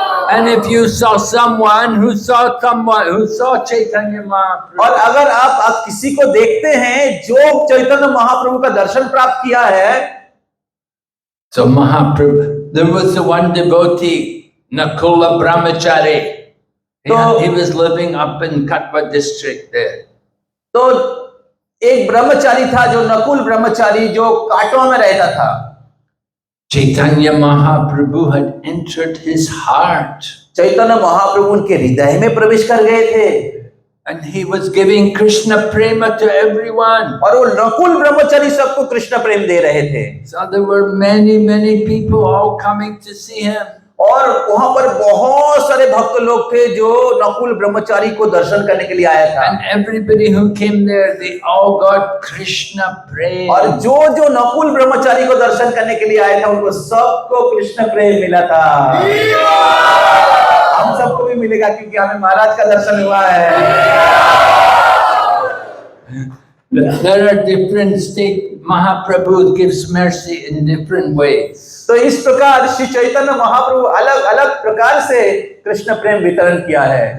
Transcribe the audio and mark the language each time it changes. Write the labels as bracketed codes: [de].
[en] And if you saw someone who saw Chaitanya Mahaprabhu, [hi] और अगर आप किसी को देखते हैं जो चैतन्य महाप्रभु का दर्शन प्राप्त किया है, [en] so Mahaprabhu, there was the one devotee, Nakula Brahmachari. He was living up in Katwa district there. [hi] तो एक ब्रह्मचारी था जो नकुल ब्रह्मचारी जो काटवा में रहता था। [en] Chaitanya Mahaprabhu had entered his heart. [hi] Chaitanya Mahaprabhu उनके हृदय में प्रवेश कर गए थे। [en] And he was giving Krishna prema to everyone. [hi] और वो नकुल ब्रह्मचारी सबको कृष्ण प्रेम दे रहे थे। [en] So there were many people all coming to see him. [hi] और वहां पर बहुत सारे भक्त लोग थे जो नकुल ब्रह्मचारी को दर्शन करने के लिए आया था। [en] And everybody who came there, they all got Krishna prema. [hi] और जो नकुल ब्रह्मचारी को दर्शन करने के लिए आया था उनको सबको कृष्ण प्रेम मिला था। हम सबको भी मिलेगा क्योंकि हमें महाराज का दर्शन हुआ है। [en] There are different states. Mahaprabhu gives mercy in different ways. [hi] तो इस प्रकार श्री चैतन्य महाप्रभु अलग अलग प्रकार से कृष्ण प्रेम वितरण किया है।